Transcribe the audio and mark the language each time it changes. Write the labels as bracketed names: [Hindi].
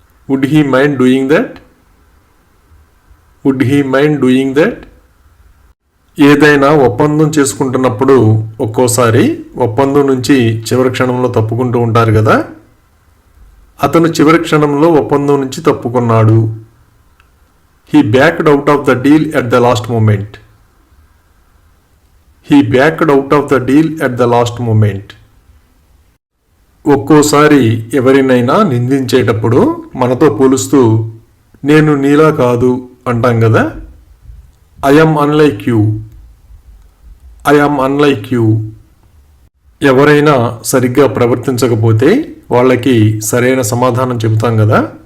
[English] Would he mind doing that? Would he mind doing that? [Telugu] ఏదైనా ఒప్పందం చేసుకుంటున్నప్పుడు ఒక్కోసారి ఒప్పందం నుంచి చివరి క్షణంలో తప్పుకుంటూ ఉంటారు కదా. అతను చివరి క్షణంలో ఒప్పందం నుంచి తప్పుకున్నాడు. [English] He backed out of the deal at the last moment. He backed out of the deal at the last moment. [Telugu] ఒక్కోసారి ఎవరినైనా నిందించేటప్పుడు మనతో పోలుస్తూ నేను నీలా కాదు అంటాం కదా. [English] I'm unlike you, I'm unlike you. [Telugu] ఎవరైనా సరిగ్గా ప్రవర్తించకపోతే వాళ్ళకి సరైన సమాధానం చెబుతాం కదా.